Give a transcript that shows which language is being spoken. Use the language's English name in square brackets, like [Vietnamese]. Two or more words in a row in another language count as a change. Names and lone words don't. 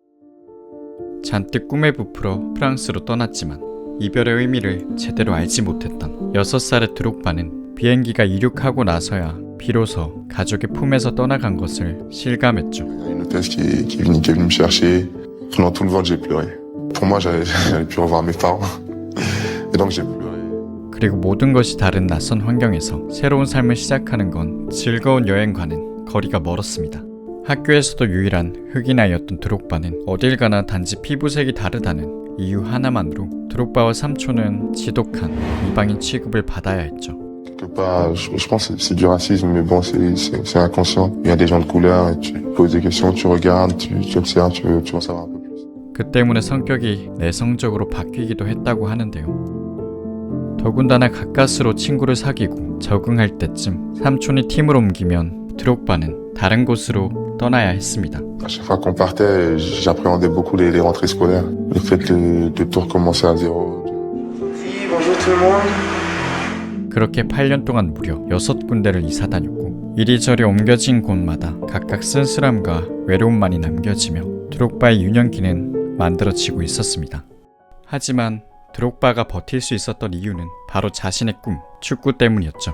[Korean] 잔뜩 꿈에 부풀어 프랑스로 떠났지만 이별의 의미를 제대로 알지 못했던 6살의 드록바는 비행기가 이륙하고 나서야 비로소 가족의 품에서 떠나간 것을 실감했죠. [French] Une hôtesse qui est venue me chercher. Pendant tout le vol, j'ai pleuré. Pour moi, j'allais plus revoir mes parents. Et donc j'ai pleuré. [Korean] 그리고 모든 것이 다른 낯선 환경에서 새로운 삶을 시작하는 건 즐거운 여행과는 거리가 멀었습니다. 학교에서도 유일한 흑인 아이였던 드록바는 어딜 가나 단지 피부색이 다르다는 이유 하나만으로 드록바와 삼촌은 지독한 이방인 취급을 받아야 했죠. [French] Quelque part, je pense que c'est du racisme, mais bon, c'est inconscient. Il y a des gens de couleur, et tu poses des questions, tu regardes, tu observes, tu veux en savoir un peu plus. [Korean] 그 때문에 성격이 내성적으로 바뀌기도 했다고 하는데요. 더군다나 가까스로 친구를 사귀고 적응할 때쯤 삼촌이 팀을 옮기면 드록바는 다른 곳으로 떠나야 했습니다. [French] À chaque fois qu'on partait, j'appréhendais beaucoup les rentrées scolaires. Le fait de tout recommencer à zéro. Oui, bonjour tout le monde. [Korean] 그렇게 8년 동안 무려 6군데를 이사 다녔고 이리저리 옮겨진 곳마다 각각 쓸쓸함과 외로움만이 남겨지며 드록바의 유년기는 만들어지고 있었습니다. 하지만 드록바가 버틸 수 있었던 이유는 바로 자신의 꿈, 축구 때문이었죠.